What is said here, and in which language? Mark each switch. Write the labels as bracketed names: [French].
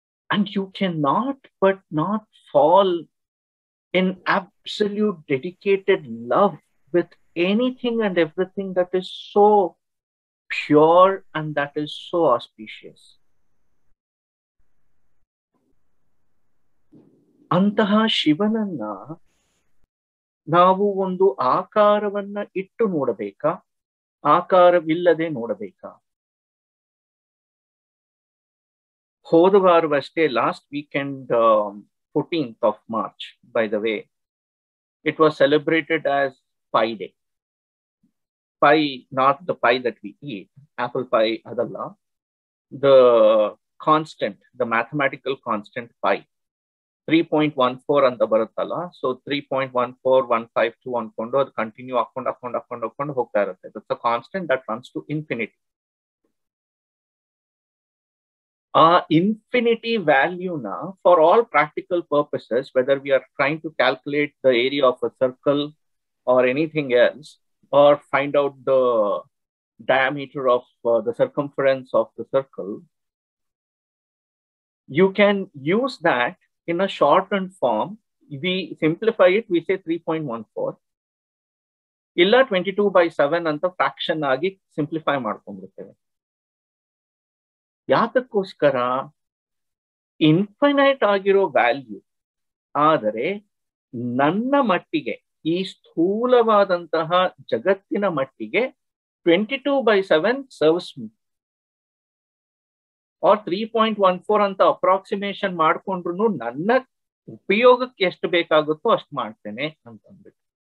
[English] And you cannot but not fall in absolute dedicated love with anything and everything that is so pure and that is so auspicious. [Kannada] ಅಂತಹ ಶಿವನನ್ನ ನಾವು ಒಂದು ಆಕಾರವನ್ನ ಇಟ್ಟು ನೋಡಬೇಕಾ, ಆಕಾರವಿಲ್ಲದೆ ನೋಡಬೇಕಾ? ಹೋದ ವಾರವಷ್ಟೇ, [English] Last weekend, 14th of March, by the way, it was celebrated as Pi Day. Pi, not the pie that we eat, apple pie [Kannada] adalla, [English] the constant, the mathematical constant pi, 3.14 [Kannada] ಅಂತ ಬರುತ್ತಲ್ಲ. So 3.14152 ಅನ್ಕೊಂಡು ಅದು continue ಹಾಕೊಂಡು ಹೋಗ್ತಾ ಇರುತ್ತೆ. [English] That's a constant that runs to infinity. ಆ infinity ವ್ಯಾಲ್ಯೂನ for all practical purposes, whether we are trying to calculate the area of a circle or anything else, or find out the diameter of the circumference of the circle, you can use that in a shortened form. We simplify it, we say 3.14. [Kannada] illa 22/7 anta fraction agi simplify ಮಾಡ್ಕೊಂಡಿರ್ತೇವೆ. ಯಾತಕ್ಕೋಸ್ಕರ? Infinite ಆಗಿರೋ value ಆದರೆ ನನ್ನ ಮಟ್ಟಿಗೆ, ಈ ಸ್ಥೂಲವಾದಂತಹ ಜಗತ್ತಿನ ಮಟ್ಟಿಗೆ 22/7 [English] Serves me. [Kannada] R 3.14 ಅಂತ approximation ಮಾಡ್ಕೊಂಡ್ರು ನನ್ನ ಉಪಯೋಗಕ್ಕೆ ಎಷ್ಟು ಬೇಕಾಗುತ್ತೋ ಅಷ್ಟು ಮಾಡ್ತೇನೆ ಅಂತಂದ್ಬಿಟ್ಟು.